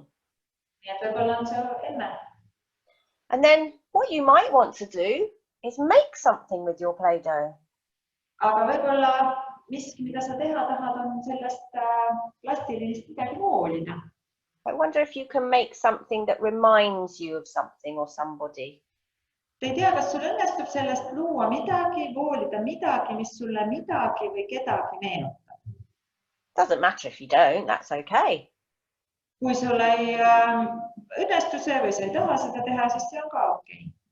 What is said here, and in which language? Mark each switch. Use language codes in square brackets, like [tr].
[et] Nii et võib-olla on see emme. [en] And then what you might want to do is make something with your Play-Doh. [et] Aga võib-olla miski, mida sa teha tahad, on sellest plastilist midagi voolida. [en] I wonder if you can make something that reminds you of something or somebody. [et] Te ei tea, kas sul õnnestub sellest luua midagi, voolida midagi, mis sulle midagi või kedagi meenutab. [en] Doesn't matter if you don't, that's okay. [et] Kui sul ei õnnestu see või sa ei taha seda teha, siis see on ka okei.